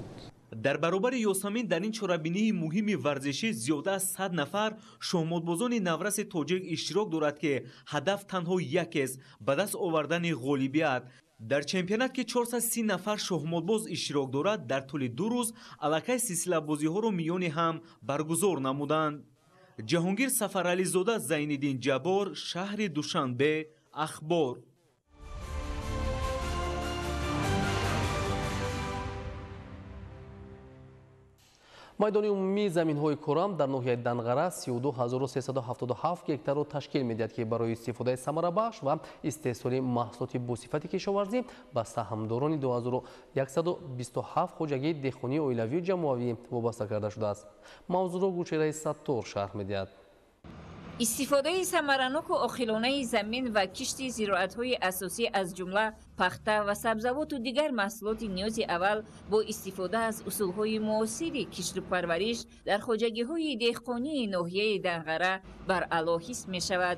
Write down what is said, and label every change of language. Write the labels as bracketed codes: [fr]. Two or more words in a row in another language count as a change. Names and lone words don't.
[fa] در برابر یاسمین در این چاره‌بینی مهم ورزشی زیاده از 100 نفر شهمتبازان نورس تاجیک اشتراک دارد که هدف تنها یک است، به دست آوردن غالبیت. در چمپیونات که 430 نفر شهمتباز اشتراک دارد در طول 2 روز علاقه سلسله بازی ها را میان هم برگزار نمودند. جهانگیر سفرعلی زاده، زین‌الدین جبار، شهر دوشنبه، اخبار. [tg] майдони умумии заминҳои курам дар ноҳияи Данғара 32377 гектарро ташкил медиҳад ки барои истифодаи самарабахш ва истеҳсоли маҳсулоти босифати кишоварзӣ ба саҳмдорони 2127 хоҷагии деҳқонии оилавию ҷамоавӣ вобаста карда шудааст. мавзӯъро гулчеҳраи Саттор шарҳ медиҳад. [fa] استفاده ثمرناک و عاقلانه زمین و کشت زراعت‌های اساسی از جمله پخته و سبزیجات و دیگر محصولات نیاز اول با استفاده از اصول‌های معاصر کشت و پرورش در خواجگی‌های دهقانی ناحیه دنغره بر اعلی حس می‌شود.